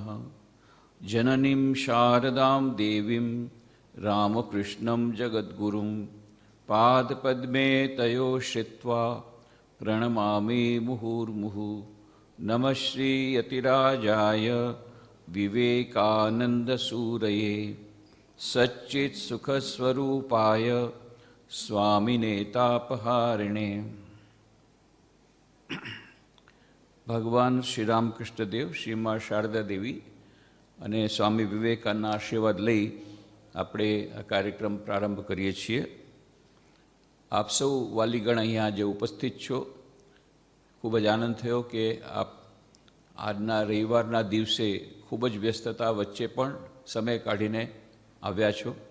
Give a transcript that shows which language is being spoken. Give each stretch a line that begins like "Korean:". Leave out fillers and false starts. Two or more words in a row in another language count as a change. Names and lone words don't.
Sanskrit: जननीं शारदां देवीं रामकृष्णं जगद्गुरुं पादपद्मे तयो श्रित्वा प्रणमामि मुहुर्मुहुः। नमः श्रीयतिराजाय विवेकानन्दसूरये सच्चित्सुखस्वरूपाय स्वामिनेतापहारिणे।
Gujarati: ભગવાન શ્રી રામકૃષ્ણદેવ, શ્રી મા શારદા દેવી અને સ્વામી વિવેકાનંદના આશીર્વાદ લઈ આપણે આ કાર્યક્રમ પ્રારંભ કરીએ છીએ। આપ સૌ વાલીગણ અહીંયા જે ઉપસ્થિત છો, ખૂબ જ આનંદ થયો કે આપ આજના રવિવારના દિવસે ખૂબ જ વ્યસ્તતા વચ્ચે પણ સમય કાઢીને આવ્યા છો।